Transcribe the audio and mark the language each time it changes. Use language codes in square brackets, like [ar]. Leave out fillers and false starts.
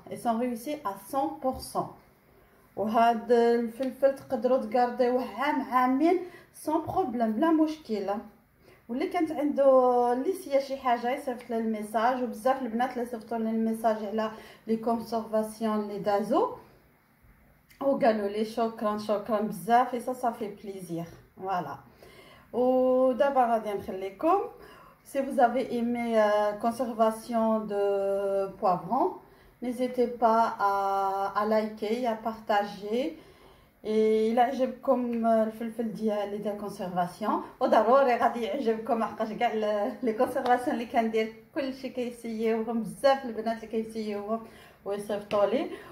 [ar] اي سون ريوسي ا 100%. وهاد الفلفل تقدروا تغارديوه عام عامين سون بروبليم بلا مشكل. واللي كانت عنده نسيه شي حاجه يصيفط لي الميساج، وبزاف البنات اللي صيفطوا لي الميساج على لي كونسيرفاسيون اللي دازو وقالوا لي شكرا شكرا بزاف. [fr] et ça fait plaisir. Voilà. [ar] ودابا غادي نخليكم. [fr] Si vous avez aimé conservation de poivrons, n'hésitez pas à liker, à partager. [ar] إلا عجبكم الفلفل ديال كونسيرفاسيون وضروري غادي يعجبكم، حقاش كاع لي كونسيرفاسيون اللي كندير كلشي كيسيوهم، بزاف البنات اللي كيسيوهم ويصيفطوا لي.